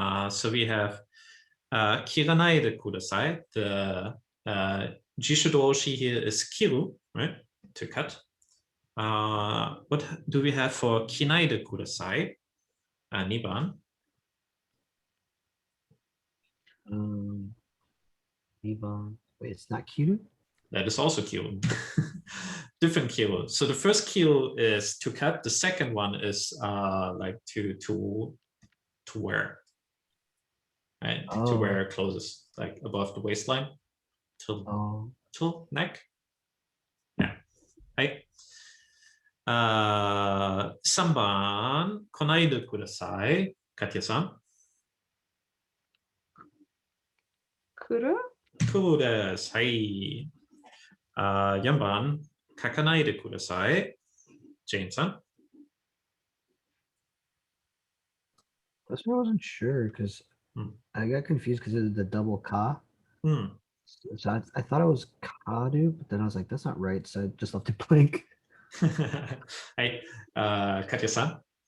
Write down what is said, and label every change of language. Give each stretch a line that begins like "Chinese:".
English: So we have
Japanese: 切らないでください.
English: The 辞書動詞 here is 切る, right? To cut. What do we have for
Japanese: 着ないでください? 2番.
English: 2番.Wait, it's not kiru? That is also kiru. Different kiru. So the first kiru is to cut. The second one is like to wear. Right? To wear clothes like above the waistline till neck. Yeah. Right.
Japanese: 3番、来ないでください。カティアさん。来る？来るです。はい。 4番、書かないでください。ジェーンさん。
English: That's why I wasn't sure because I got confused because of the double ka. So I thought it was kadu, but then I was like, that's not right. So I just left it blank.
Japanese: はい。カティアさん。